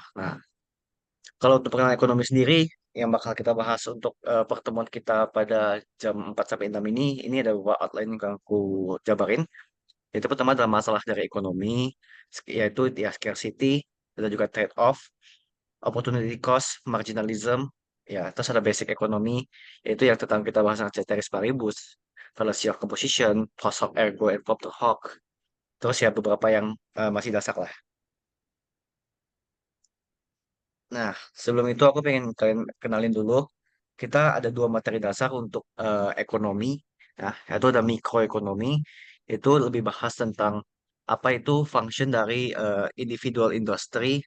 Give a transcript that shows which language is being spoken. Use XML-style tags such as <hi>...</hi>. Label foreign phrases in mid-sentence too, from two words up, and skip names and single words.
<id>Nah, kalau untuk pengenalan ekonomi sendiri, yang bakal kita bahas untuk pertemuan kita pada jam 4 sampai 6 ini ada beberapa outline yang aku jabarin. Itu pertama adalah masalah dari ekonomi, yaitu ya scarcity, dan juga</id> <en>trade-off, opportunity cost, marginalism,</en> <id>ya terus ada basic ekonomi, yaitu yang tentang kita bahas tentang</id> <la>ceteris paribus,</la> <en>fallacy of composition,</en> <la>post hoc ergo and propter hoc,</la> <id>terus ya beberapa yang masih dasar lah. Nah, sebelum itu aku pengen kalian kenalin dulu, kita ada dua materi dasar untuk ekonomi, nah yaitu ada mikroekonomi, itu lebih bahas tentang apa itu function dari</id> <en>individual industry.</en>